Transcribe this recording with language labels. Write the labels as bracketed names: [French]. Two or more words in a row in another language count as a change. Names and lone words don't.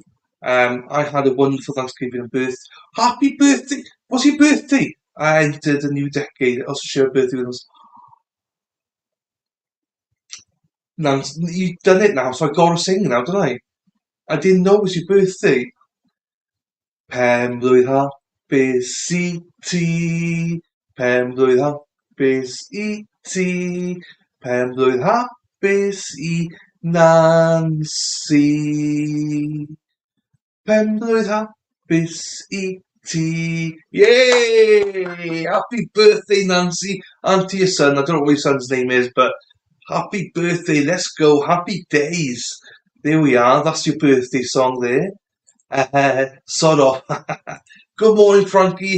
[English] I had a wonderful Thanksgiving and birthday. Happy birthday! Was your birthday? I entered a new decade. Also, share a birthday with us. Now, you've done it now, so I gotta sing now, don't I? I didn't know it was your birthday. [Welsh] Pen-blwydd hapus i ti, pen-blwydd hapus i ti, pen-blwydd hapus i Nancy. Pen-blwydd hapus i ti. [English] Yay! Happy birthday, Nancy. And to your son. I don't know what your son's name is, but happy birthday. Let's go. Happy days. There we are. That's your birthday song there. Sod off. Good morning, Frankie.